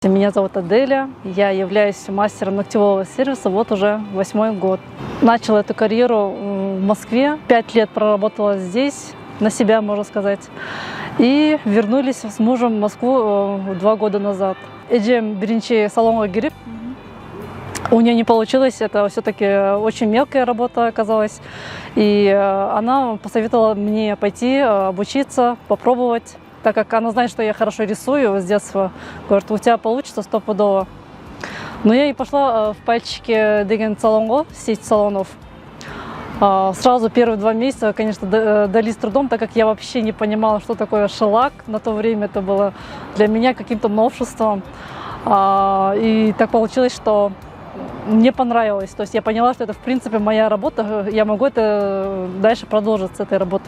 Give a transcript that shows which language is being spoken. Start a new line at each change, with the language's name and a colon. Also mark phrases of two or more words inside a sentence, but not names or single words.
Russian: Меня зовут Аделя, я являюсь мастером ногтевого сервиса вот уже 8-й год. Начала эту карьеру в Москве, 5 лет проработала здесь, на себя, можно сказать. И вернулись с мужем в Москву 2 года назад.
Kyrgyz: Эджем биринчи салонга кирип,
Russian: у нее не получилось, это все-таки очень мелкая работа оказалась. И она посоветовала мне пойти обучиться, попробовать. Так как она знает, что я хорошо рисую с детства, говорит, у тебя получится стопудово. Но я и пошла в пальчики
Kyrgyz: деген салонго,
Russian: сеть салонов. Сразу первые 2 месяца, конечно, дались трудом, так как я вообще не понимала, что такое шеллак. На то время это было для меня каким-то новшеством. И так получилось, что мне понравилось. То есть я поняла, что это в принципе моя работа, я могу это дальше продолжить с этой работой.